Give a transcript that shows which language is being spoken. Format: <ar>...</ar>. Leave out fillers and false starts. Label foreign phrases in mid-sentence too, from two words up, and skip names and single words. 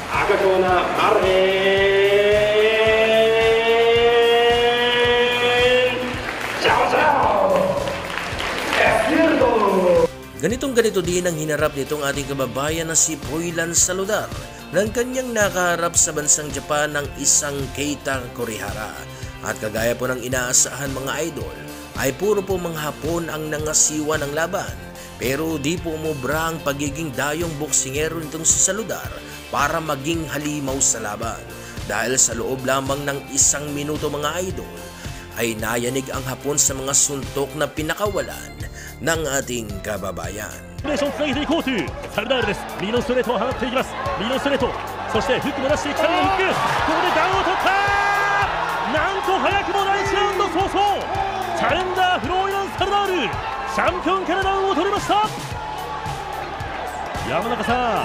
<ja>赤コーナーマルヘンジャオジャオエスフィールド.</ja> <tl>Ganitong-ganito din ang hinarap nitong ating kababayan na si Froilan Saludar nang kanyang nakaharap sa bansang Japan ng isang Keita Kurihara. At kagaya po ng inaasahan mga idol, ay puro po mga Hapon ang nangasiwa ng laban. Pero di po umubra ang pagiging dayong boksingero nitong si Saludar para maging halimaw sa laban. Dahil sa loob lamang ng 1 minuto mga idol, ay nayanig ang Hapon sa mga suntok na pinakawalan ng ating kababayan.</tl> <ja>コンビネーションつなげていこうというサルダールです。右のストレートを放っていきます。右のストレート、そしてフックも出していくためのフック、ここでダウンを取った。なんと早くも第1ラウンド早々チャレンジャーフローイラン・サルダールチャンピオンからダウンを取りました。山中さん、</ja>